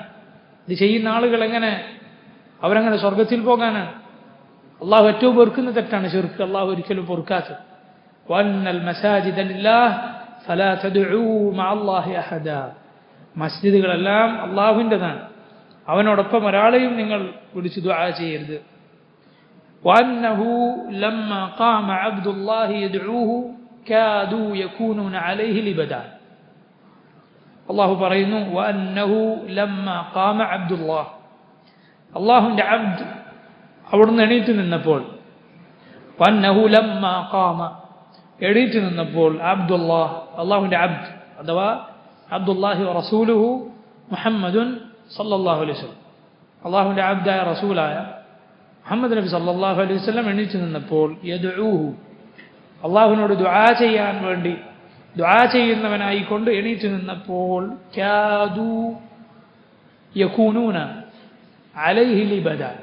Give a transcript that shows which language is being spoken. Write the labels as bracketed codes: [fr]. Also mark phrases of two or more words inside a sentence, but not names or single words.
[ml] ഇത് ചെയ്യുന്ന ആളുകൾ അവരങ്ങനെ സ്വർഗത്തിൽ പോകാനാണ്. അള്ളാഹു ഏറ്റവും പൊറുക്കുന്ന തെറ്റാണ് ശിർക്ക്. അള്ളാഹു ഒരിക്കലും പൊറുക്കാത്തത്. [ar] وأن المساجد لله فلا تدعوا مع الله أحدا. [ml] മസ്ജിദുകളെല്ലാം അള്ളാഹുവിൻ്റെതാണ്. അവനോടൊപ്പം ഒരാളെയും നിങ്ങൾ വിളിച്ച് ദുആ ചെയ്യരുത്. [ar] وأنه لما قام عبد الله يدعوه كادوا يكونون عليه لبدا. الله പറയുന്നു وأنه لما قام عبد الله. [ml] അല്ലാഹുവിൻ്റെ അബ്ദ് അവിടുന്ന് എണീറ്റ് നിന്നപ്പോൾ, [ar] وأنه لما قام [ml] എണീറ്റ് നിന്നപ്പോൾ അബ്ദുല്ലാഹ് അല്ലാഹുവിൻ്റെ അബ്ദ് അഥവാ [ar] عبد الله ورسوله محمد صلى الله عليه وسلم [ml] അല്ലാഹുവിൻ്റെ അബ്ദായ റസൂലായ മുഹമ്മദ് നബി [ar] صلى الله عليه وسلم [ml] എണീറ്റ് നിന്നപ്പോൾ യദ്ഊഹു അള്ളാഹുവിനോട് ദുആ ചെയ്യാൻ വേണ്ടി ദുആ ചെയ്യുന്നവനായിക്കൊണ്ട് എണീറ്റ് നിന്നപ്പോൾ [ar] كادوا يكونون عليه لبدا.